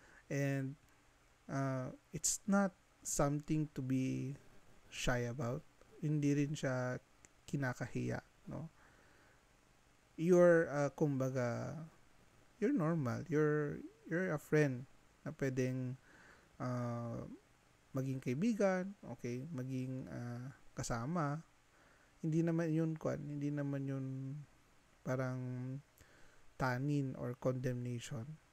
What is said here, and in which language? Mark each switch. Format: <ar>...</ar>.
<en>And it's not something to be shy about.</en> <tl>Hindi rin siya kinakahiya, no?</tl> <en>You're kumbaga you're normal. You're a friend</en> <tl>na pwedeng maging kaibigan, okay, maging kasama. Hindi naman yun parang tanin or condemnation.</tl>